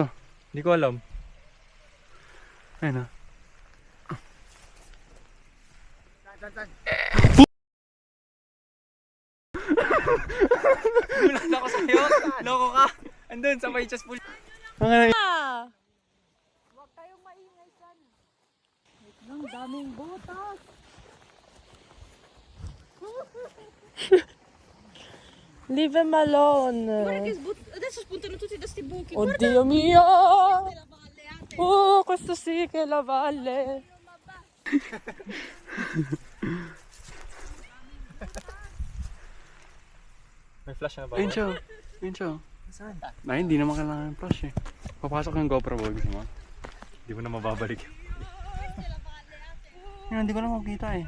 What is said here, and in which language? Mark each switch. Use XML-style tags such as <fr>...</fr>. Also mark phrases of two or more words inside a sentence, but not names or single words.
<tl>Hindi ko alam. Ayun na. Gulat ako sa'yo. Loko ka. Andun sa may Chespulyo. Ang</tl> <en>Leave him alone.</en> <it>Adesso spuntano tutti da sti buchi. Oddio mio! Oh, questo sì che è la valle.</it> <tl>May flash na ba? Ayun siya. Ayun siya. Saan? Ay, hindi naman kailangan ng flash eh. Papasok yung GoPro boy. Gusto mo? Hindi mo na mababalik. Yan, hindi ko na makita eh.</tl>